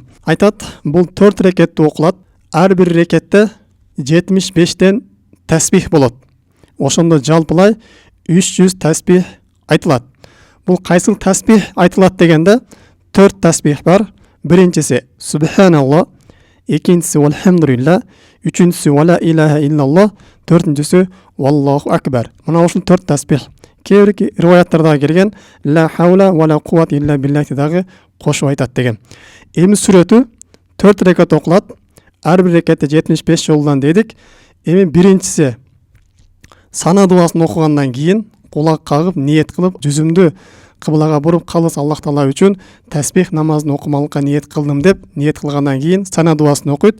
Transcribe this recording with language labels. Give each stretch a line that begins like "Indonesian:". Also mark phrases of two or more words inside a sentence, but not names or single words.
Kyrgyz: Айтат, бул 4 рекетте окулат. Ар бир рекетте 75тен тасбих болот. Ошондо жалпылай 300 тасбих айтылат. Бул кайсыл тасбих айтылат дегенде 4 тасбих бар. Биринчиси субханалла, экинчиси алхамдулилlah, үчүнчүсү
Arabic: ولا إله إلا الله,
Kyrgyz: төртүнчүсү
Arabic: والله أكبر.
Kyrgyz: Мына ушул 4 тасбих. Кээ бирки риваяттарда келген
Arabic: لا حول ولا قوة إلا بالله
Kyrgyz: дагы кошуп айтат деген. Эми сүрөтү 4 рекет окулат. Ар бир рекетте 75 жолдан дедик. Эми биринчиси сана дуасын окугандан кийин кулак кагып, ниет кылып, жүзүмдү кыблага буруп, калыс Аллах таала үчүн тасбих намазын окумалыкка ниет кылдым деп, ниет кылгандан кийин сана дуасын окуйт.